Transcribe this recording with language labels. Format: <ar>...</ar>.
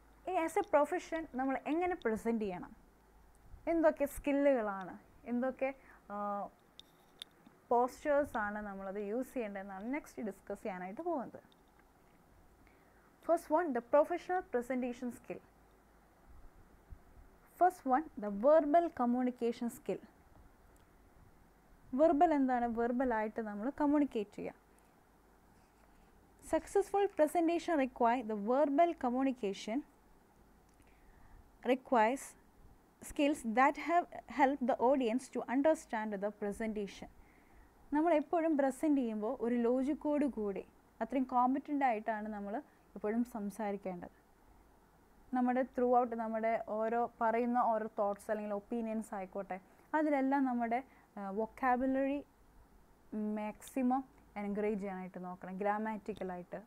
<ml>ഈ as A profession നമ്മൾ എങ്ങനെ പ്രസൻറ്റ് ചെയ്യണം, എന്തൊക്കെ സ്കില്ലുകളാണ്, എന്തൊക്കെ പോസ്റ്റേഴ്സാണ് നമ്മളത് യൂസ് ചെയ്യേണ്ടതെന്നാണ് നെക്സ്റ്റ് ഡിസ്കസ് ചെയ്യാനായിട്ട് പോകുന്നത്.</ml> <en>First one, the professional presentation skill. First one, the verbal communication skill. Verbal എന്താണ്?</en> <ml>വെർബലായിട്ട് നമ്മൾ കമ്മ്യൂണിക്കേറ്റ് ചെയ്യുക.</ml> <en>Successful presentation requires the verbal communication requires skills that have helped the audience to understand the presentation.</en> <ml>നമ്മൾ എപ്പോഴും present ചെയ്യുമ്പോൾ ഒരു ലോജിക്കോട് കൂടി അത്രയും competent ആയിട്ടാണ് നമ്മൾ എപ്പോഴും സംസാരിക്കേണ്ടത്. നമ്മുടെ ത്രൂ ഔട്ട് നമ്മുടെ പറയുന്ന ഓരോ തോട്ട്സ് അല്ലെങ്കിൽ ഒപ്പീനിയൻസ് ആയിക്കോട്ടെ, അതിലെല്ലാം നമ്മുടെ വൊക്കാബുലറി മാക്സിമം എൻകറേജ് ചെയ്യാനായിട്ട് നോക്കണം, ഗ്രാമാറ്റിക്കലായിട്ട്.</ml>